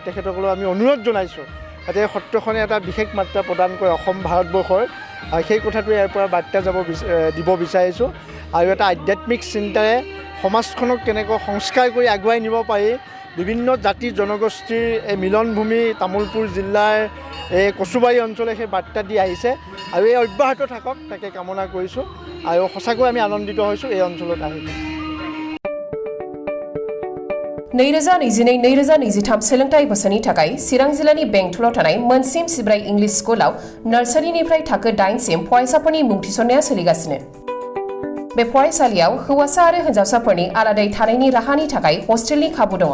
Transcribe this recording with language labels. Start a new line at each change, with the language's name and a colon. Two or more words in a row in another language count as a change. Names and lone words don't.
Assamese: তেখেতসকলক আমি অনুৰোধ জনাইছোঁ যাতে সত্ৰখনে এটা বিশেষ মাত্ৰা প্ৰদান কৰে অসম ভাৰতবৰ্ষৰ, সেই কথাটো ইয়াৰ পৰা বাৰ্তা দিব বিচাৰিছোঁ আৰু এটা আধ্যাত্মিক চিন্তাৰে সমাজখনক কেনেকৈ সংস্কাৰ কৰি আগুৱাই নিব পাৰি, বিভিন্ন জাতি জনগোষ্ঠীৰ এই মিলনভূমি তামোলপুৰ জিলাৰ এই কচুবাৰী অঞ্চলে সেই বাৰ্তা দি আহিছে আৰু এই অব্যাহত থাকক তাকে কামনা কৰিছোঁ আৰু সঁচাকৈ আমি আনন্দিত হৈছোঁ এই অঞ্চলত আহি।
Bodo: 2022-2023 सोलोंथाइ बोसोरनि थाखाय चिरां जिल्लानि बेंटलाव थानाय मोनसिम सिब्राय इंलिश स्कुलाव नार्सारिनिफ्राय थाखो 8 सिम फरायसाफोरनि मुं थिसननाया सोलिगासिनो। बे फरायसालियाव हौवासा आरो हिन्जावसाफोरनि आलादायै थानायनि राहानि थाखाय हस्टेलनि खाबु दङ।